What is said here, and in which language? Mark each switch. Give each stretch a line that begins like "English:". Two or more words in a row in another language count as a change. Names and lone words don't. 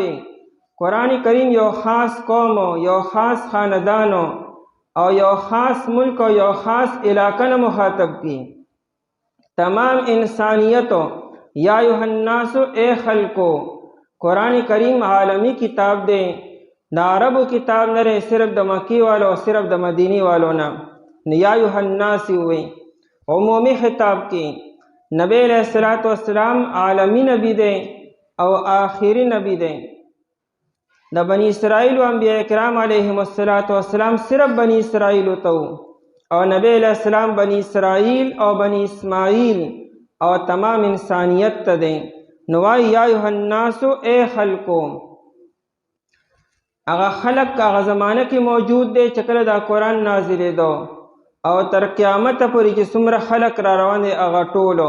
Pashto: قرآن کریم یو خاص قوم، یو خاص خاندانو او یو خاص ملک او یو خاص علاقه نه مخاطب کی. تمام انسانیتو
Arabic: یا ایها الناس
Pashto: اے خلقو. قرآن کریم عالمی کتاب دے، دا عربو کتاب نه رہے صرف د مکی والو صرف د مدینی والو نه.
Arabic: یا ایها الناس
Pashto: ہوئے عمومی خطاب کی. نبی علیہ السلام عالمی نبی دے او آخری نبی دے. د بنی اسرائیل و انبیاء کرام علیہم السلام صرف بنی اسرائیل تو، او نبی علیہ السلام بنی اسرائیل او بنی اسماعیل او تمام انسانیت ته دے. نوائی
Arabic: یا ایها الناس
Pashto: اے خلقو. هغه خلق هغه زمانه کې موجود دی چې کله دا قرآن نازلې دو او تر قیامت پورې چې څومره خلق را روان دي هغه ټولو.